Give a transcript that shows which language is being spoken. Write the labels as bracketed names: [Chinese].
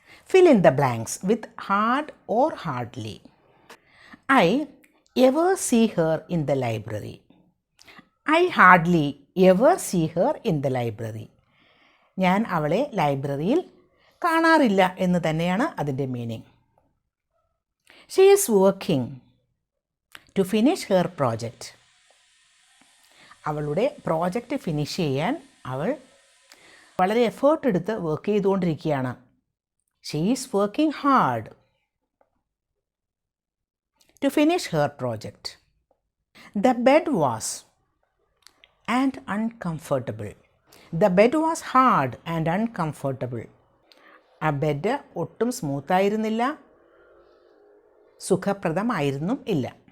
[English] Fill in the blanks with hard or hardly. I ever see her in the library. I hardly ever see her in the library. [Malayalam] ഞാൻ അവളെ ലൈബ്രറിയിൽ കാണാറില്ല എന്ന് തന്നെയാണ് അതിൻ്റെ meaning. [English] She is working to finish her project. [Malayalam] അവളുടെ project finish ചെയ്യാൻ അവൾ വളരെ എഫേർട്ട് എടുത്ത് വർക്ക് ചെയ്തുകൊണ്ടിരിക്കുകയാണ്. [English] She is working hard. to finish her project. The bed was and uncomfortable. The bed was hard and uncomfortable. [Malayalam] ആ bed ഒട്ടും സ്മൂത്തായിരുന്നില്ല, സുഖപ്രദമായിരുന്നും ഇല്ല.